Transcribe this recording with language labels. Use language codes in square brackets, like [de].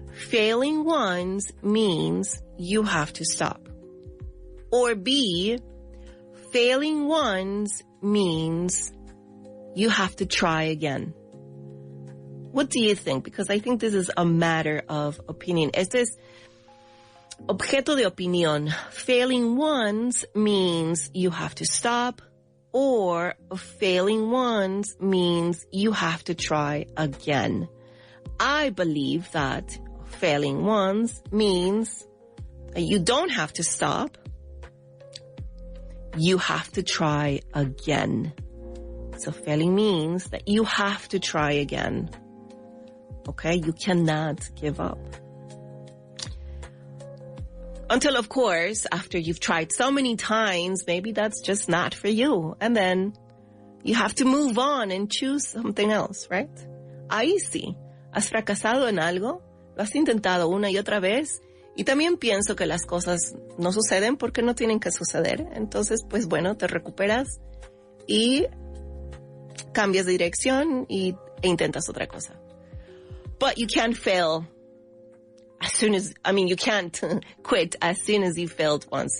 [en] Failing once means you have to stop. Or B, failing once means you have to try again. What do you think? Because I think this is a matter of opinion. [es] Este es objeto de opinión. [en] Failing once means you have to stop, or failing once means you have to try again. I believe that failing once means you don't have to stop. You have to try again. So failing means that you have to try again. Okay? You cannot give up. Until, of course, after you've tried so many times, maybe that's just not for you. And then you have to move on and choose something else, right? [es] Ahí sí. Has fracasado en algo, lo has intentado una y otra vez, y también pienso que las cosas no suceden porque no tienen que suceder. Entonces, pues bueno, te recuperas y cambias de dirección e intentas otra cosa. [en] But you can't fail you can't quit as soon as you failed once.